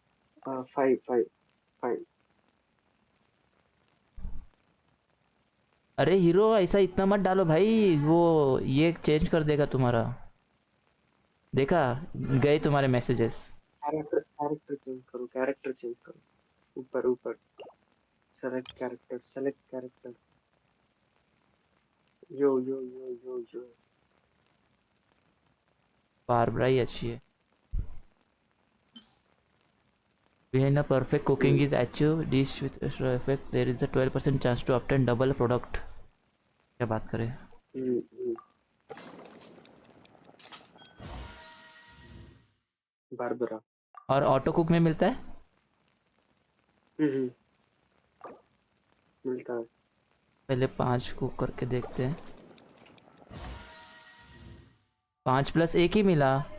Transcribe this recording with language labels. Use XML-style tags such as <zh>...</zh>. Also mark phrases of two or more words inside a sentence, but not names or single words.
<en>five five five.</en> <hi>अरे हीरो ऐसा इतना मत डालो भाई, वो ये चेंज कर देगा तुम्हारा। देखा, गए तुम्हारे मैसेजेस।</hi> <en>character change</en> <hi>करो,</hi> <en>character change</en> <hi>करो। ऊपर ऊपर</hi> <en>select character, select character. यो यो यो यो यो।</en> <hi>बारबरा ही अच्छी है।</hi> <en>Behind a perfect cooking is achieved dish with extra effect, there is a 12% chance to obtain double product।</en> <hi>क्या बात करें। बारबरा। और</hi> <en>auto cook</en> <hi>में मिलता है। हम्म, मिलता है। पहले 5 कुक करके देखते हैं। 5+1 ही मिला।</hi>